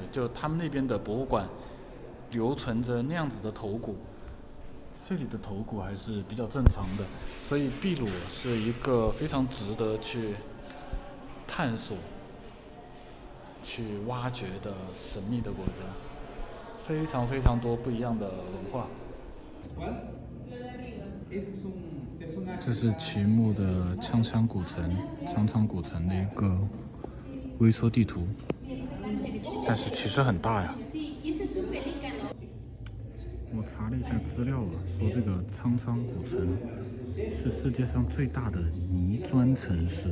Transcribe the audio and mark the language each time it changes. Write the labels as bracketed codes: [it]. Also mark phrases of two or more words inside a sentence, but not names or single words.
[zh] 就他们那边的博物馆留存着那样子的头骨，这里的头骨还是比较正常的，所以秘鲁是一个非常值得去探索、去挖掘的神秘的国家，非常多不一样的文化。 [es] ¿Cuál? Ese es un [zh] 这是奇木的锵锵古城的一个微缩地图，但是其实很大呀。我查了一下资料啊，说这个锵锵古城是世界上最大的泥砖城市。